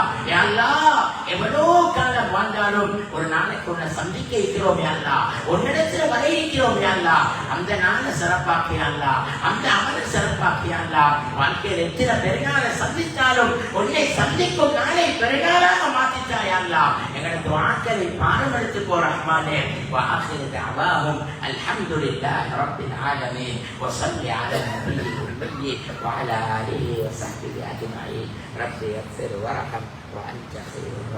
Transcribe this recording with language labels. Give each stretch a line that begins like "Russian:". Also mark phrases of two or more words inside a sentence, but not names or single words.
Arabic: يا الله
Tamil: எவ்வளோ காலம் வாழ்ந்தாலும் ஒரு நாளைக்கு உன்னை சந்திக்க இருக்கிறோம்
Arabic: يا الله.
Tamil: உன்னிடத்துல வர இருக்கிறோம்
Arabic: يا الله.
Tamil: அந்த நாளை சிறப்பாக்கி
Arabic: يا الله,
Tamil: அந்த அமலை சிறப்பாக்கி
Arabic: يا الله.
Tamil: வாழ்க்கையில் எத்தனை பெருநாளை சந்தித்தாலும் உன்னை சந்திக்கும் நாளை பெருநாளாக மாற்றித்தா
Arabic: يا الله.
Tamil: எங்களுக்கு வாழ்க்கையை பாரமெடுத்து போ ரஹ்மானே.
Arabic: وآخر دعواهم الحمد لله رب العالمين وصل على النبي الأمي وعلى آله وصحبه أجمعين. رب يغفر وارحم وأنت خير